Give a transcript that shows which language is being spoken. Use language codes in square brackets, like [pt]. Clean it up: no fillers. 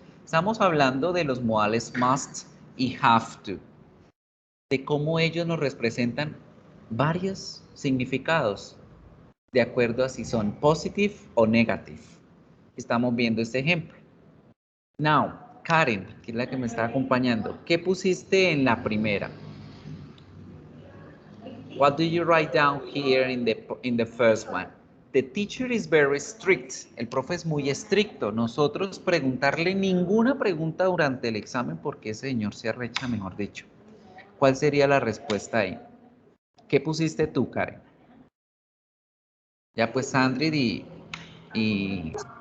[es] Estamos hablando de los modales must y have to, de cómo ellos nos representan varios significados, de acuerdo a si son positive o negative. Estamos viendo este ejemplo. [en] Now, [es] Karen, que es la que me está acompañando, ¿qué pusiste en la primera? [en] What do you write down here in the first one? The teacher is very strict. [es] El profe es muy estricto. Nosotros preguntarle ninguna pregunta durante el examen porque ese señor se arrecha, mejor dicho. ¿Cuál sería la respuesta ahí? ¿Qué pusiste tú, Karen? Ya pues Sandrid y,